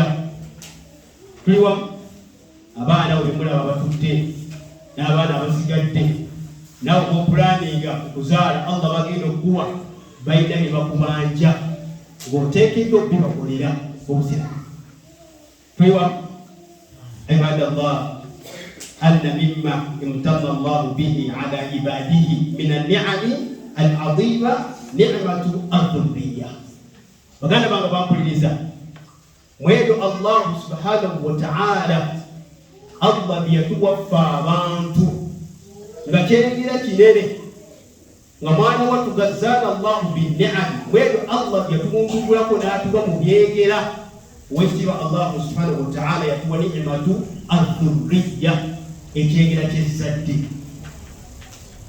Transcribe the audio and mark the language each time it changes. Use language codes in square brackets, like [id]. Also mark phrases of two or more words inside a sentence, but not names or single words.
[lg] Tuli wamu? Abaana bwe mulaba batudde n'abaana abasigadde, nawe bw'opulaninga okuzaala Allah bagenda okuwa, balina bye bakubanja ng'oteekeddwa okubibakolera obuzira. Tuli wamu? [ar] عباد الله، إن مما امتن الله به على عباده من النعم العظيمة نعمة الذرية. [lg] Baganda bange bampuliriza, mwebyo Allah [ar] سبحانه وتعالى [lg] Allah byeyatuwaffa abantu nga kyengera kinene, nga mwana wattu gazzaana [ar] الله بالنعم. [lg] Mwebyo Allah byeyatubungululako n'atuwa mu byegera. Owekitiibwa Allah [ar] سبحانه وتعالى [lg] yatuwa [ar] نعمة الذرية, [lg] ekyengera ky'ezzadde.